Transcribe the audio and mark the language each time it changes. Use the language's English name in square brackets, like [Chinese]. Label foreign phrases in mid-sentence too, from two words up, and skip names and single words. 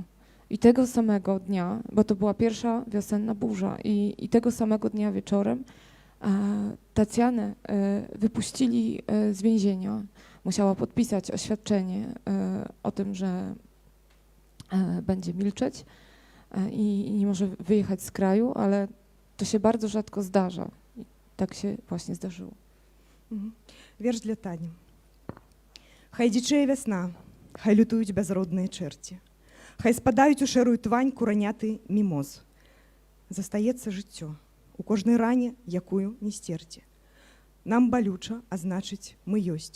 [Polish] I tego samego dnia, bo to była pierwsza wiosenna burza, i tego samego dnia wieczorem Tacjanę wypuścili z więzienia. Musiała podpisać oświadczenie o tym, że będzie milczeć i nie może wyjechać z kraju, ale to się bardzo rzadko zdarza. I tak się właśnie zdarzyło. [Belarusian] Верш для Тані. Хай дзічэе вясна, хай лютуюць бязродныя чэрці, хай спадаюць у шэрую твань кураняты мімоз. Застаецца жыццё у кожнай ране, якую не сцерці. Нам балюча, а значыць, мы ёсць.